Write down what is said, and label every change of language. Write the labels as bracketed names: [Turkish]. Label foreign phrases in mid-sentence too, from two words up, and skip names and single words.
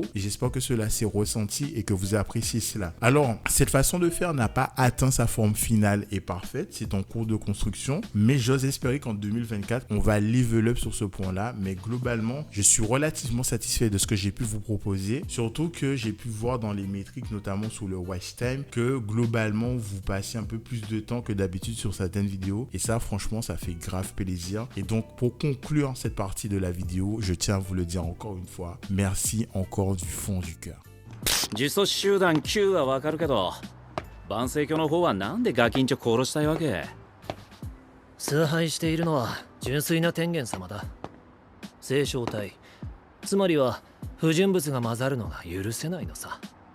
[French] Et j'espère que cela s'est ressenti et que vous appréciez cela. Alors, cette façon de faire n'a pas atteint sa forme finale et parfaite. C'est en cours de construction. Mais j'ose espérer qu'en 2024, on va [English] level up [French] sur ce point-là. Mais globalement, je suis relativement satisfait de ce que j'ai pu vous proposer. Surtout que j'ai pu voir dans les métriques, notamment sur le [English] watch time, [French] que globalement vous passez un peu plus de temps que d'habitude sur certaines vidéos, et ça franchement ça fait grave plaisir. Et donc pour conclure cette partie de la vidéo, je tiens à vous le dire encore une fois, merci encore du fond du cœur. [Japanese] 呪詛師集団 Q はわかるけど、万世教の方はなんでガキンチョ殺したいわけ？崇拝しているのは純粋な天元様だ。聖正体、つまりは不純物が混ざるのが許せないのさ。